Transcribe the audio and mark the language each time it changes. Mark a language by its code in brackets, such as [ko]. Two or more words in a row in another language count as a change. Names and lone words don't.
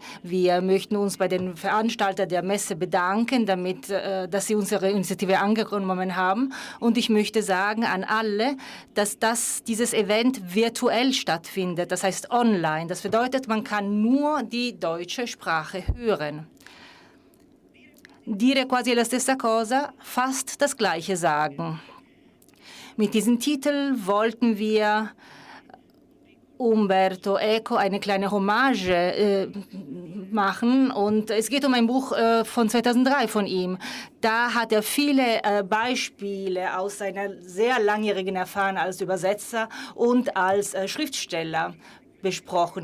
[de] Wir möchten uns bei den Veranstaltern der Messe bedanken, dass sie unsere Initiative angenommen haben. Und ich möchte sagen an alle, dass dieses Event virtuell stattfindet, das heißt online. Das bedeutet, man kann nur die deutsche Sprache hören. [it] Dire quasi la stessa cosa, [de] fast das Gleiche sagen. Mit diesem Titel wollten wir Umberto Eco eine kleine Hommage machen. Und es geht um ein Buch von 2003 von ihm. Da hat er viele Beispiele aus seiner sehr langjährigen Erfahrung als Übersetzer und als Schriftsteller besprochen.